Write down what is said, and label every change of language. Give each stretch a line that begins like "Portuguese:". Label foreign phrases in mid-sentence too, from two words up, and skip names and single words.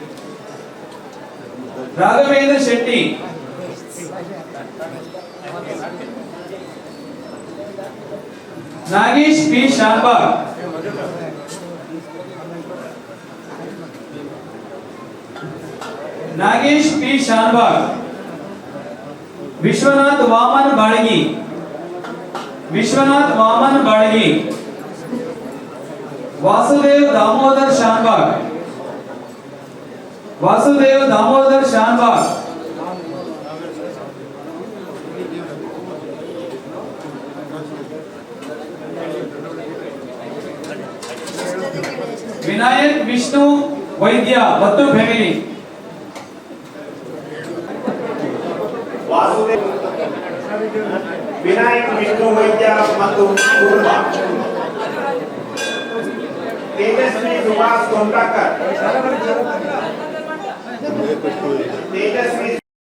Kannada: ರಾಘವೇಂದ್ರ ಶೆಟ್ಟಿ, ನಾಗೇಶ್ ಪಿ ಶಾನ್ಬಾಗ್, ನಾಗೇಶ್ ಪಿ ಶಾನ್ಬಾಗ್, ವಿಶ್ವನಾಥ್ ವಾಮನ್ ಬಾಳಗಿ, ವಿಶ್ವನಾಥ್ ವಾಮನ್ ಬಾಳಗಿ, वासुदेव दामोदर शानबाग, वासुदेव दामोदर शानबाग, विनायक विष्णु वैद्य ಮತ್ತು ಫ್ಯಾಮಿಲಿ, वासुदेव विनायक विष्णु वैद्य ಮತ್ತು ಕುಟುಂಬ, तेजस्वी सुभाष कोंडाकर, तेजस्वी